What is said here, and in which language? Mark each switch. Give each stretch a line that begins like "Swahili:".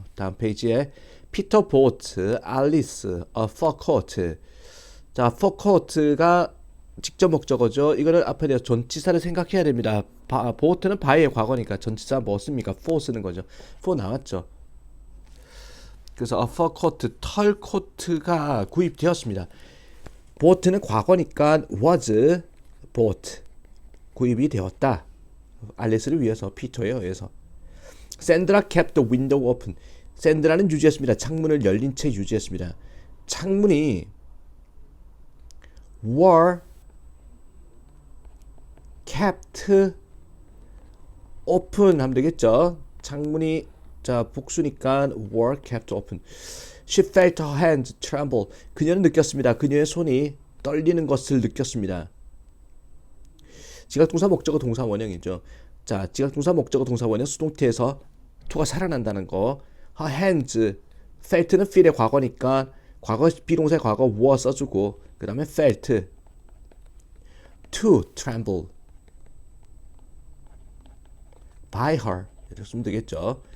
Korean: 다음 페이지에
English: Peter bought Alice a fur coat.
Korean: 자, fur coat가 직접 목적어죠. 이거를 앞에 대해서 전치사를 생각해야 됩니다. bought는 by의 과거니까 전치사 뭐 씁니까? for 쓰는 거죠. for 나왔죠. 그래서 a fur coat, 털 코트가 구입되었습니다. bought는 과거니까 was bought. 구입이 되었다. 알리스를 위해서, 피터에 의해서.
English: 샌드라 kept the window open.
Korean: 샌드라는 유지했습니다. 창문을 열린 채 유지했습니다. 창문이
English: were kept open
Korean: 하면 되겠죠. 창문이 자 복수니까
English: were kept open. She felt her hands tremble.
Korean: 그녀는 느꼈습니다. 그녀의 손이 떨리는 것을 느꼈습니다. 지각동사, 목적어, 동사 원형이죠. 자, 지각동사, 목적어, 동사 원형 수동태에서 to가 살아난다는 거. Her hands, felt는 feel의 과거니까 과거 비동사의 과거 were 써주고 그 다음에 felt,
English: to tremble by her
Korean: 이렇게 쓰면 되겠죠.